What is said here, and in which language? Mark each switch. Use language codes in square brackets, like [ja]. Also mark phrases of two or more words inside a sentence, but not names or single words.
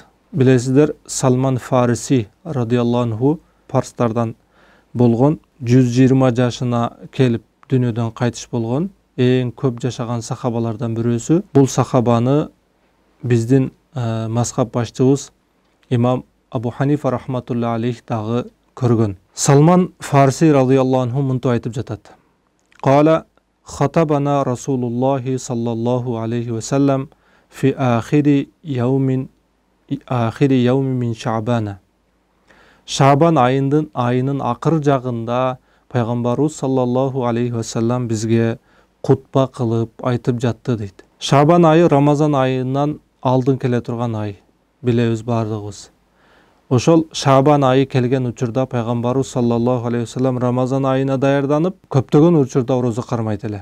[ky] Билесиздер, Салман Фариси [ar] رضي الله عنه [ky] парстардан болгон, 120 жашына келип дүйнөдөн кайтыш болгон эң көп жашаган сахабалардан бирөөсү. Бул сахабаны биздин мазхаб башчыбыз имам Абу Ханифа [ar] رحمة الله عليه [ky] дагы көргөн. Салман Фарси [ar] رضي الله عنه [ky] мынтип айтып жатат. [ar] قال خطبنا رسول الله صلى الله عليه وسلم في آخر يوم من شعبان. [ky] Шаабан айынын акыр жагында пайгамбарыбыз [ar] صلى الله عليه وسلم [ky] бизге кутба кылып айтып жатты дейт. Шаабан айы Рамазан айынан алдын келе турган ай, билебиз бардыгыбыз. Ошол Шаабан айы келген учурда пайгамбарыбыз [ar] صلى الله عليه وسلم [ky] Рамазан айына даярданып, көптөгөн учурда орозо кармайт эле.